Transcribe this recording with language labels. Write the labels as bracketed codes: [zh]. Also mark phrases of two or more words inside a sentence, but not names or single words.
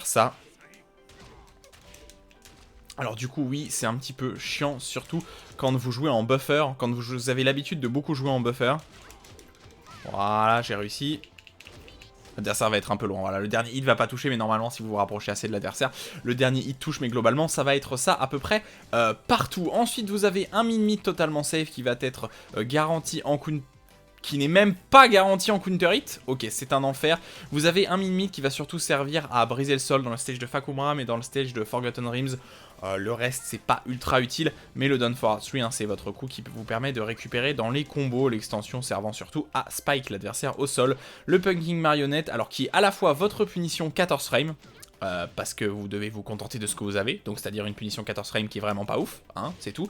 [fr] Là il vaudrait mieux faire ça. Alors du coup, oui, c'est un petit peu chiant, surtout quand vous jouez en buffer, quand vous avez l'habitude de beaucoup jouer en buffer. Voilà, j'ai réussi. L'adversaire va être un peu loin, voilà, le dernier hit va pas toucher, mais normalement si vous vous rapprochez assez de l'adversaire, le dernier hit touche, mais globalement ça va être ça à peu près partout. Ensuite vous avez un min-mid totalement safe qui va être garanti en counter, qui n'est même pas garanti en [en] counter hit. [fr] Ok, c'est un enfer. Vous avez un min-mid qui va surtout servir à briser le sol dans le stage de Fakumram et dans le stage de Forgotten Realms. Le reste, c'est pas ultra utile, mais le Down Forward 3, hein, c'est votre coup qui vous permet de récupérer dans les combos, l'extension servant surtout à spike l'adversaire au sol. Le Punking Marionnette, alors qui est à la fois votre punition 14 frames, parce que vous devez vous contenter de ce que vous avez, donc c'est-à-dire une punition 14 frames qui est vraiment pas ouf, hein, c'est tout.